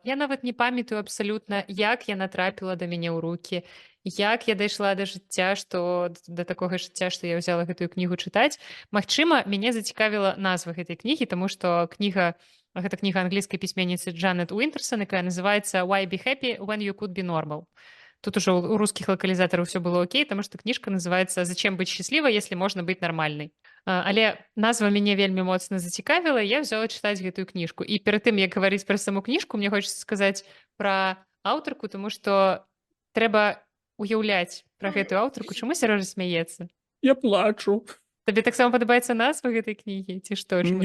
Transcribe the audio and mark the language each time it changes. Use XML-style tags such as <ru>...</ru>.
<be>Я нават не памятаю абсалютна, як яна трапіла да мяне ў рукі, як я дайшла да жыцця, што да такога жыцця, што я ўзяла гэтую кнігу чытаць. Магчыма, мяне зацікавіла назва гэтай кнігі, таму што гэта кніга англійскай пісьменніцы Джанет Уінтерсон, якая называецца</be> <en>«Why be happy when you could be normal».</en> <ru>Тут уже у русских локализаторов все было окей, потому что книжка называется «Зачем быть счастливой, если можно быть нормальной?».</ru> <be>Але назва мяне вельмі моцна зацікавіла, я взяла чытаць гэтую кніжку. І перад тым, як гаварыць пра саму кніжку, мне хочацца сказаць пра аўтарку, тому што трэба уяўляць пра гэтую аўтарку. Чаму Сярожа смяецца? Я плачу. Табе таксама падабаецца назва гэтай кнігі ці што, чаму</be>